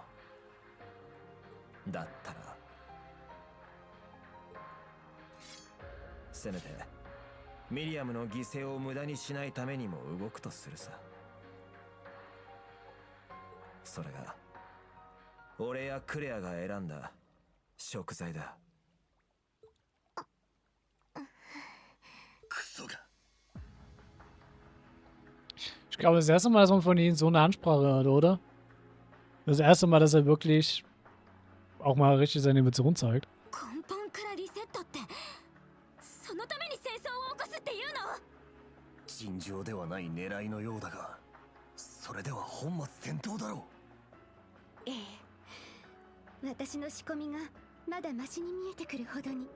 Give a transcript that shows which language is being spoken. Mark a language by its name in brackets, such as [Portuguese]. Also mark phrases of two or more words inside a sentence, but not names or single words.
[Japanese] だったらせめてミリアムの犠牲を無駄にしないためにも動くとするさ。それが俺やクレアが選んだ食材だ。クソが。 [German] Ich glaube, das erste Mal, dass man von ihnen so eine Ansprache hat, oder? Das erste Mal, dass er wirklich auch mal richtig seine Emotionen zeigt. [Japanese] 根本からリセットってそのために戦争を起こすっていうの？尋常ではない狙いのようだが、それでは本末転倒だろう。ええ、私の仕込みがまだマシに見えてくるほどに。